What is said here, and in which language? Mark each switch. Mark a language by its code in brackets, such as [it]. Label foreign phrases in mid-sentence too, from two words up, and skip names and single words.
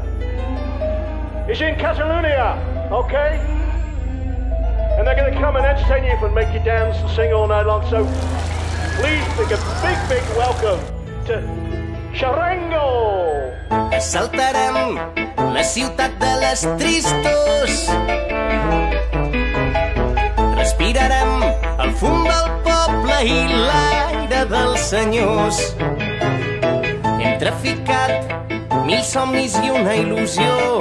[en] It's in Catalonia, okay? And they're going to come and entertain you and make you dance and sing all night long. So please make a big, big welcome to Charango. [ca] Assaltarem la ciutat de les tristos. Respirarem el fum del poble i l'aire dels senyors. Hem traficat 1000 somnis i una il·lusió.